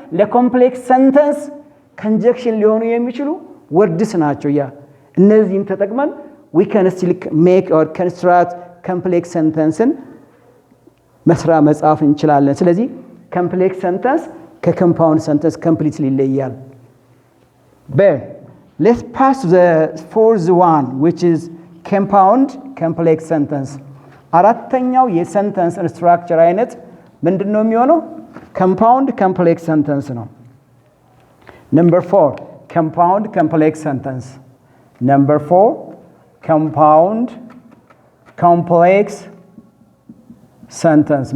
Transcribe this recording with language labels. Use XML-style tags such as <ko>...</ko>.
<am>ለኮምፕሌክስ ሰንተንስ</am> <en>conjunction</en> <am>ሊሆኑ የሚችሉ ወርድስ ናቸው። ያ እነዚህን ተጠቅመን</am> <en>we can still make or construct complex sentences</en> <am>መስራ መጻፍ እንችላለን። ስለዚህ</am> <en>complex sentence ከcompound sentence completely ይለያል። But let's pass to the fourth one which is compound complex sentence.</en> <am>አራተኛው የሰንተንስ ስትራክቸር አይነት ምንድነው የሚሆነው?</am> <en>compound complex sentence</en> <am>ነው።</am> <en>Number 4, compound complex sentence. Number 4, compound complex sentence.</en>